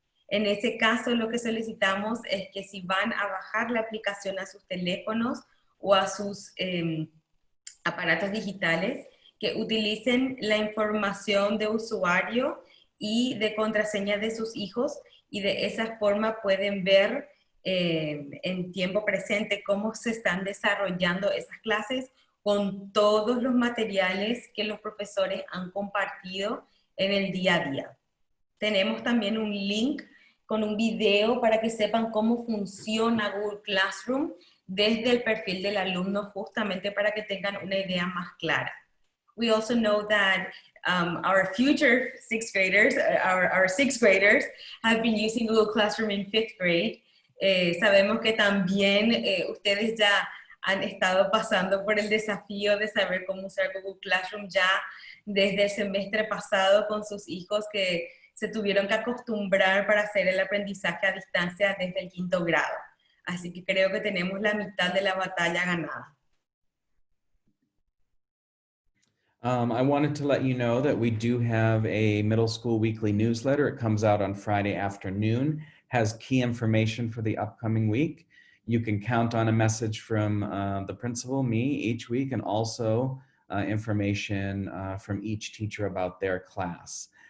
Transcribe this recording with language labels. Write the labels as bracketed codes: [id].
[es] En ese caso, lo que solicitamos es que si van a bajar la aplicación a sus teléfonos o a sus aparatos digitales, que utilicen la información de usuario y de contraseña de sus hijos, y de esa forma pueden ver en tiempo presente cómo se están desarrollando esas clases con todos los materiales que los profesores han compartido en el día a día. Tenemos también un link con un video para que sepan cómo funciona Google Classroom desde el perfil del alumno, justamente para que tengan una idea más clara. [en] We also know that our future sixth graders, our sixth graders, have been using Google Classroom in fifth grade. [es] Sabemos que también ustedes ya han estado pasando por el desafío de saber cómo usar Google Classroom ya desde el semestre pasado con sus hijos, que se tuvieron que acostumbrar para hacer el aprendizaje a distancia desde el 5º grado. Así que creo que tenemos la mitad de la batalla ganada. [en] I wanted to let you know that we do have a middle school weekly newsletter. It comes out on Friday afternoon, has key information for the upcoming week. You can count on a message from the principal, me, each week, and also information from each teacher about their class.